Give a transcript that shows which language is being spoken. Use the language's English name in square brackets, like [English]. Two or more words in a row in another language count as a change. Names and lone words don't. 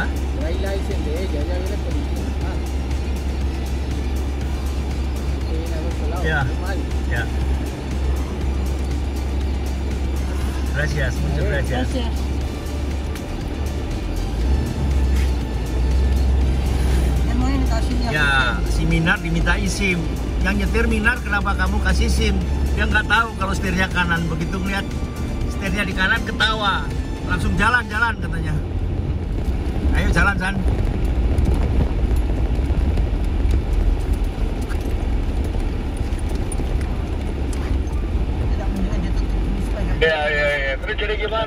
[Spanish] License de ella, ella viene con Ya. Ya. Gracias, muchas gracias. [Indonesian] Ya, si Minar diminta SIM. Yang nyetir Minar, kenapa kamu kasih SIM? Dia nggak tahu kalau setirnya kanan. Begitu ngeliat setirnya di kanan, ketawa. Langsung jalan-jalan katanya. Ayo jalan, San. Ya. Terus jadi gimana?